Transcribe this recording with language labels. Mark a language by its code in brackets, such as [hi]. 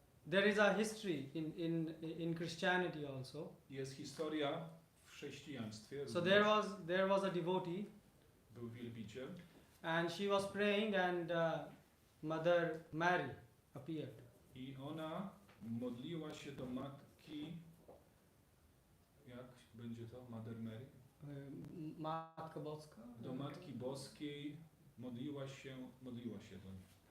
[en] There is a history in Christianity also. [pl] Jest historia w chrześcijaństwie. [en] So there was a devotee. [pl] Był wielbiciel. [en] And she was praying and Mother Mary appeared. [pl] I ona modliła się do matki, jak będzie to, Mother Mary? Matka Boska. Do Matki Boskiej modliła się do niej.